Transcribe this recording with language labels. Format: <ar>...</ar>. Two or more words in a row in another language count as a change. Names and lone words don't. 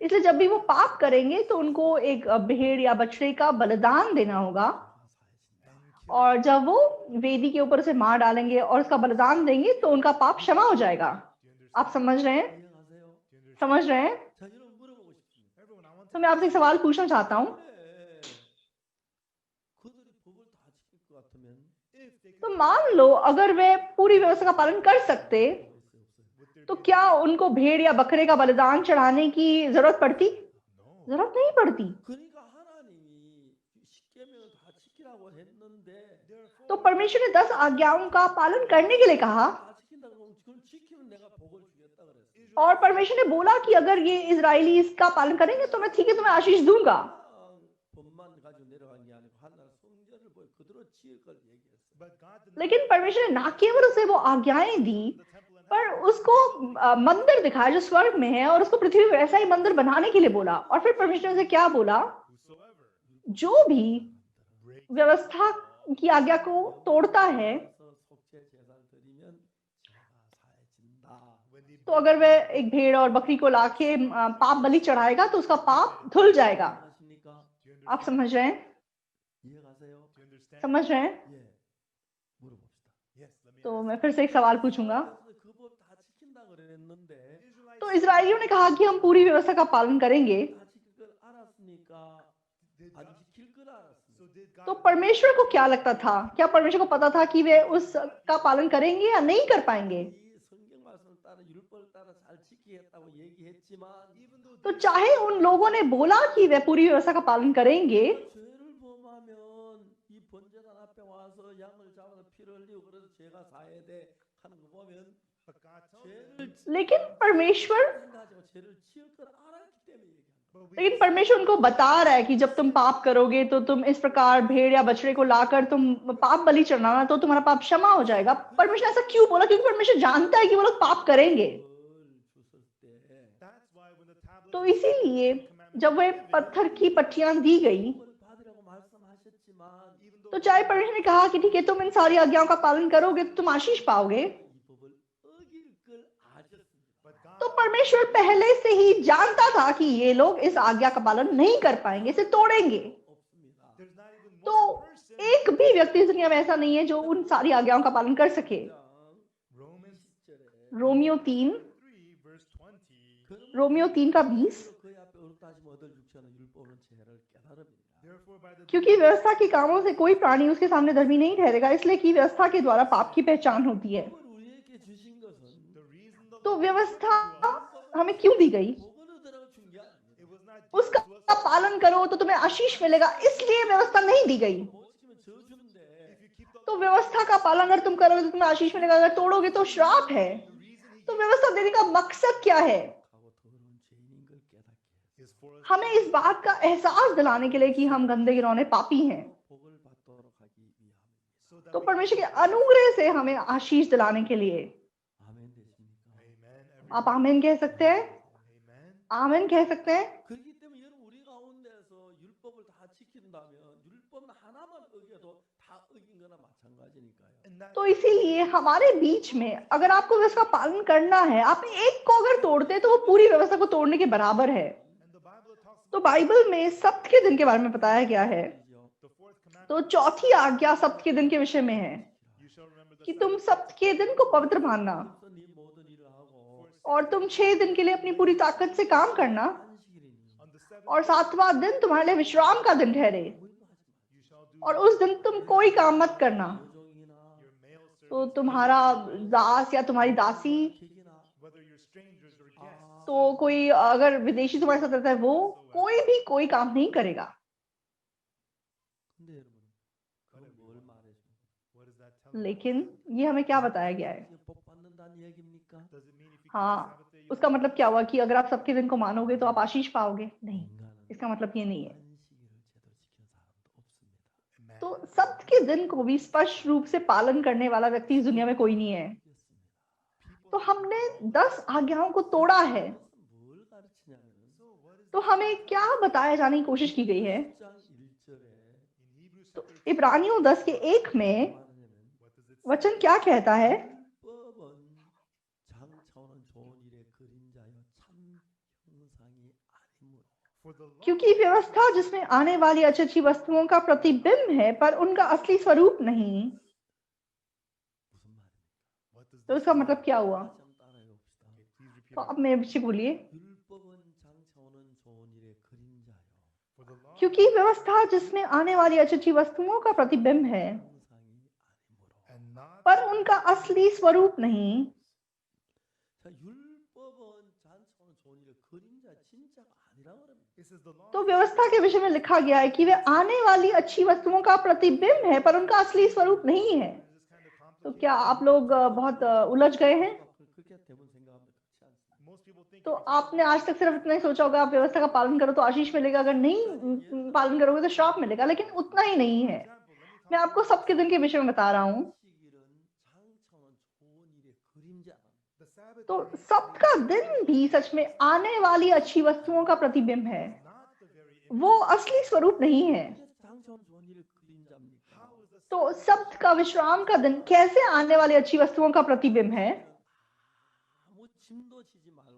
<hi>इसलिए जब भी वो पाप करेंगे तो उनको एक भेड़ या बछड़े का बलिदान देना होगा,</hi> <en>and kill</en> <hi>और जब वो वेदी के ऊपर से मार डालेंगे और उसका बलिदान देंगे तो उनका पाप क्षमा हो जाएगा। आप समझ रहे हैं?</hi> <ko>이해가세요?</ko> <hi>समझ रहे हैं?</hi> <ko>자, 여러분 물어보고 싶습니다.</ko> <en>everyone I want</en> <hi>तो मैं आपसे एक सवाल पूछना चाहता हूँ,</hi> <ko>그래, 그들이 법을 다 지킬 것 같으면</ko> <en>if they तो could</en> <hi>मान लो अगर वे पूरी व्यवस्था का पालन कर सकते,</hi> <en>would there तो be</en> <hi>क्या उनको भेड़ या बकरे का बलिदान चढ़ाने की जरूरत पड़ती? no जरूरत नहीं पड़ती।</hi> <ko>그러니까 하나님이 십계명을 다 지키라고 했는데</ko> <en>therefore</en> <hi>तो परमेश्वर ने 10 आज्ञाओं का पालन करने के लिए कहा,</hi> <ko>다 지킨다고 그러면 그걸 지키면 내가 복을 주겠다 그랬어요.</ko> <hi>और परमेश्वर ने बोला कि अगर ये इजरायली इसका पालन करेंगे तो मैं ठीक है तुम्हें आशीष दूंगा।</hi> <ko>법만 가지고 내려간 게 아니고 하나님 성전을 보여 그대로 지을 걸 얘기했어요.</ko> <en>but God did not</en> <hi>लेकिन परमेश्वर ने ना केवल उसे वो आज्ञाएं दी,</hi> <en>the temple and</en> <hi>पर उसको मंदिर दिखाया जो स्वर्ग में है, और उसको पृथ्वी पे वैसा ही मंदिर बनाने के लिए बोला। और फिर परमेश्वर ने उसे क्या बोला? whosoever जो भी breaks व्यवस्था की आज्ञा को तोड़ता है,</hi> <ko>그래서 속죄 제사를 드리면 죄가 사해진다.</ko> <en>when the</en> <hi>तो अगर वह एक भेड़ और बकरी को लाके पाप बलि चढ़ाएगा तो उसका पाप धुल जाएगा।</hi> <ko>아십니까?</ko> <en>do you आप understand</en> <hi>समझ रहे हैं?</hi> <ko>이해가세요?</ko> <en>do you understand</en> <hi>समझ रहे हैं?</hi> <ko>예. 물어봅시다.</ko> <en>yes let me तो ask</en> <hi>मैं फिर से एक सवाल पूछूंगा।</hi> <ko>그 법 다 지킨다 그랬는데</ko> <hi>Israelites तो इजरायलियों ने कहा कि हम पूरी व्यवस्था का पालन करेंगे,</hi> <ko>다 지킬 걸 알았으니까 did 안 God, 지킬 걸 알았으니까</ko> <en>so did God</en> <hi>तो परमेश्वर को क्या लगता था? क्या परमेश्वर को पता था कि वे उसका पालन करेंगे या नहीं कर पाएंगे?</hi> <ko>이 성경 말씀을 따라 율법을 따라 잘 지키겠다고 얘기했지만</ko> <en>even though</en> <hi>तो चाहे उन लोगों ने बोला कि वे पूरी व्यवस्था का पालन करेंगे,</hi> <ko>죄를 범하면 이 번제단 앞에 와서 양을 잡아서 피를 흘리고 그래서 죄가 사해야 돼 하는 거 보면</ko> <en>but God tells them</en> <ko>죄를</ko> <hi>लेकिन परमेश्वर</hi> <ko>생각하고 죄를 지을 걸 알았기 때문에 얘기하는</ko> <en>but we</en> <hi>लेकिन परमेश्वर उनको बता रहा है कि जब तुम पाप करोगे तो तुम इस प्रकार भेड़ या बछड़े को लाकर तुम पाप बलि चढ़ाना, तो तुम्हारा पाप क्षमा हो जाएगा। परमेश्वर ने ऐसा क्यों बोला? क्योंकि परमेश्वर जानता है कि वो लोग पाप करेंगे।</hi> <ko>걸 줬을 때</ko> <en>that's why when the tablets तो of the इसीलिए commandments</en> <hi>जब वह पत्थर की पट्टियां दी गई,</hi> <ko>율법을 받으라고 말씀하셨지만</ko> <en>even though</en> <hi>तो चाहे परमेश्वर ने कहा कि ठीक है तुम इन सारी आज्ञाओं का पालन करोगे तो तुम आशीष पाओगे,</hi> <ko>이 법을 어길 걸 아셨습니다.</ko> <en>but God</en> <hi>तो परमेश्वर पहले से ही जानता था कि ये लोग इस आज्ञा का पालन नहीं कर पाएंगे, इसे तोड़ेंगे।</hi> <ko>없습니다.</ko> <en>there's not even तो one person</en> <hi>एक भी व्यक्ति इस दुनिया में ऐसा नहीं है जो उन सारी आज्ञाओं का पालन कर सके।</hi> <ko>Romans 10절에</ko> <hi>रोमियो 3 3 verse 20 रोमियो 3 का 20,</hi> <ko>그의 앞에 어렵다시면 얻을 육체는 율법은 죄를 깨달음이니라.</ko> <en>therefore by the</en> <hi>क्योंकि व्यवस्था के कामों से कोई प्राणी उसके सामने धर्मी नहीं ठहरेगा, इसलिए कि व्यवस्था के द्वारा पाप की पहचान होती है।</hi> <ko>법을 우리에게 주신 것은</ko> <en>the reason the तो law व्यवस्था to us,</en> <hi>हमें क्यों दी गई?</hi> <ko>복을 얻으라고 준 게 아닙니다.</ko> <en>it was not given उसका to us</en> <hi>पालन करो तो तुम्हें आशीष मिलेगा, इसलिए व्यवस्था नहीं दी गई।</hi> <ko>못 지키면 저주인데</ko> <en>if you keep the</en> <hi>तो व्यवस्था का पालन अगर तुम करोगे तो तुम्हें आशीष मिलेगा, अगर तोड़ोगे तो श्राप है।</hi> <en>the reason he</en> <hi>तो व्यवस्था देने का मकसद क्या है?</hi> <ko>하고 더러운 죄인인 걸 깨닫게 해서</ko> <en>is for us</en> <hi>हमें इस बात का एहसास दिलाने के लिए कि हम गंदे गिरौने पापी हैं।</hi> <ko>복을 받도록 하기 위함입니다.</ko> <en>so that तो we</en> <hi>परमेश्वर के अनुग्रह से हमें आशीष दिलाने के लिए।</hi> <ko>아멘 되십니까?</ko> <hi>amen आप आमीन कह सकते हैं? amen आमीन कह सकते हैं?</hi> <ko>그렇기 때문에 여러분 우리 가운데서 율법을 다 지킨다면 율법 하나만 어겨도 다 어긴 거나 마찬가지니까요.</ko> <en>and that</en> <hi>तो इसीलिए हमारे बीच में अगर आपको व्यवस्था का पालन करना है, आप एक को अगर तोड़ते हैं तो वो पूरी व्यवस्था को तोड़ने के बराबर है।</hi> <en>and the Bible talks</en> <hi>तो बाइबल में सप्त के दिन के बारे में बताया गया है।</hi> <ko>그죠?</ko> <en>the fourth commandment</en> <hi>तो चौथी आज्ञा सप्त के दिन के विषय में है</hi> <en>you shall remember the</en> <hi>कि तुम सप्त के दिन को पवित्र मानना,</hi> <ko>그래서 네 모든 일을 하고</ko> <hi>और तुम 6 दिन के लिए अपनी पूरी ताकत से काम करना,</hi> <ko>안식일이니</ko> <en>on the seventh</en> <hi>और 7वां दिन तुम्हारे लिए विश्राम का दिन ठहरे,</hi> <en>you shall do</en> <hi>और उस दिन तुम कोई काम मत करना।</hi> <ko>여종이나</ko> <en>your male तो servants</en> <hi>तुम्हारा दास या तुम्हारी दासी,</hi> <ko>객이나</ko> <en>whether you're strangers or guests</en> <hi>तो कोई अगर विदेशी तुम्हारे साथ रहता है वो कोई भी कोई काम नहीं करेगा।</hi> <ko>근데 여러분 그건 뭘 말해줘?</ko> <en>what does that tell you</en> <hi>लेकिन ये हमें क्या बताया गया है?</hi> <ko>이게 복 받는다는 얘기입니까?</ko> <en>does it mean if you keep हाँ, the Sabbath day you</en> <hi>उसका मतलब क्या हुआ कि अगर आप सबके दिन को मानोगे तो आप आशीष पाओगे? नहीं, 인간은 इसका मतलब ये नहीं है।</hi> <ko>안식일을 제대로 지키는 사람도 없습니다.</ko> <hi>तो सप्त के दिन को भी स्पष्ट रूप से पालन करने वाला व्यक्ति इस दुनिया में कोई नहीं है। तो हमने 10 आज्ञाओं को तोड़ा है।</hi> <ko>뭘 가르치냐면</ko> <hi>तो हमें क्या बताया जाने की कोशिश की गई है?</hi> <ko>10장 1절에</ko> <en>In Hebrews तो chapter</en> <hi>इब्रानियों 10 के 1 में</hi> <ko>말하냐면</ko> <en>what does it say?</en> <hi>वचन क्या कहता है?</hi> <ko>율법은 장차오는 좋은 일의 그림자여 참 형상이 아니므로</ko> <en>For the law</en> <hi>क्योंकि व्यवस्था जिसमें आने वाली अच्छी अच्छी वस्तुओं का प्रतिबिंब है, पर उनका असली स्वरूप नहीं।</hi> <ko>무슨 말입니까?</ko> <en>what does तो this इसका mean?</en> <hi>मतलब क्या हुआ?</hi> <ko>다시 한번 따라해 봅시다.</ko> <en>Okay, please repeat तो after</en> <hi>अब मेरे पीछे बोलिए।</hi> <ko>율법은 장차오는 좋은 일의 그림자요</ko> <en>For the law</en> <hi>क्योंकि व्यवस्था जिसमें आने वाली अच्छी अच्छी वस्तुओं का प्रतिबिंब है,</hi> <ko>형상이 아니므로.</ko> <en>and not</en> <hi>पर उनका असली स्वरूप नहीं।</hi> <ko>자, 율법은 장차오는 좋은 일의 그림자 진짜가 아니라고 그럽니다.</ko> <en>it says the law</en> <hi>तो व्यवस्था के विषय में लिखा गया है कि वे आने वाली अच्छी वस्तुओं का प्रतिबिंब है, पर उनका असली स्वरूप नहीं है।</hi> <en>is this kind of तो complicated.</en> <hi>क्या आप लोग बहुत उलझ गए हैं?</hi> <ko>그렇게 대부분 생각합니다. 그렇지 않습니다.</ko> <en>Most people think तो if you</en> <hi>आपने आज तक सिर्फ इतना ही सोचा होगा, आप व्यवस्था का पालन करो तो आशीष मिलेगा, अगर नहीं पालन करोगे तो श्राप मिलेगा, लेकिन उतना ही नहीं है।</hi> <en>example, let me talk</en> <hi>मैं आपको सबके दिन के विषय में बता रहा हूँ।</hi> <ko>안식일은 장차오는 좋은 일의 그림자.</ko> <en>the Sabbath तो day</en> <hi>सबका दिन भी सच में आने वाली अच्छी वस्तुओं का प्रतिबिंब है,</hi> <en>not the very image.</en> <hi>वो असली स्वरूप नहीं है।</hi> <ko>장차오는 좋은 일의 그림자입니까?</ko> <en>How is the</en> <hi>तो सब्त का विश्राम का दिन कैसे आने वाली अच्छी वस्तुओं का प्रतिबिंब है?</hi> <ko>아무 짐도 지지 말고</ko>